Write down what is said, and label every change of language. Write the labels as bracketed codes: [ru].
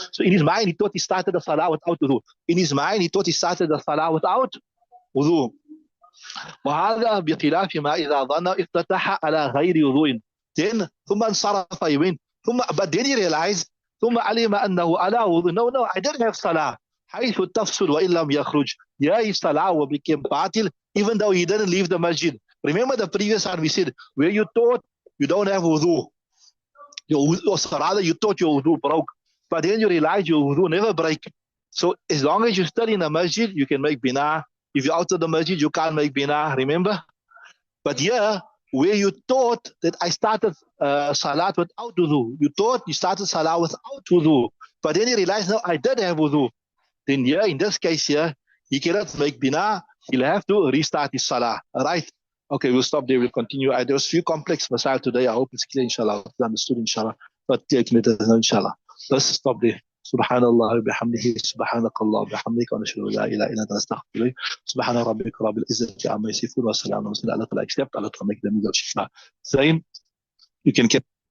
[en] So in his mind he thought he started the salah without wudu. In his mind he thought he started the salah without wudu. [ar] وهذا بخلاف ما إذا ظن افتتح على غير وضوء. Then ثم انصرف يمين [en] but then he realized [ar] ثم علم أنه على وضوء. [en] No, I didn't have salah. [ar] حيث تفسد وإن لم يخرج. [en] Yeah, his salah will become batil even though he didn't leave the masjid. Remember the previous one we said, where you thought you don't have wudu, or rather you thought your wudu broke, but then you realize your wudu never break. So as long as you're still in the masjid, you can make bina If you're out of the masjid, you can't make bina, remember? But here, where you thought that I started salat without wudu, you thought you started salah without wudu, but then you realize, no, I did have wudu. Then here, in this case here, he cannot make bina, he'll have to restart his salah. All right? Okay, we'll stop there, we'll continue. There was a few complex masail today, I hope it's clear, inshallah, it's understood, inshallah. But let us know, inshallah. Let's stop there. [ar] سبحان الله وبحمده سبحانك الله وبحمدك ونشهد ان لا اله الا انت نستغفرك سبحان ربك رب العزه عما يصفون وسلام على المرسلين. [en] Allah Ta'ala accept, Allah Ta'ala make them go. Zain, you can get